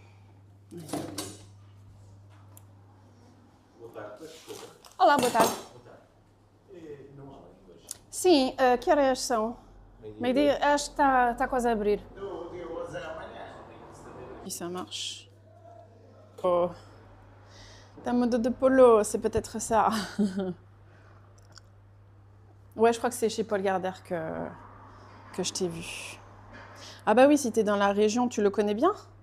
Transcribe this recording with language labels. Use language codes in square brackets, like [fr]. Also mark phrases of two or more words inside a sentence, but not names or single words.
[pt] Olá, boa tarde. Sim, que horas são? Meio-dia, acho que está quase a abrir. [fr] Et ça marche. Oh, ta mode de polo, c'est peut-être ça. Ouais, je crois que c'est chez Paul Gardère que je t'ai vu. Ah bah oui, si t'es dans la région, tu le connais bien?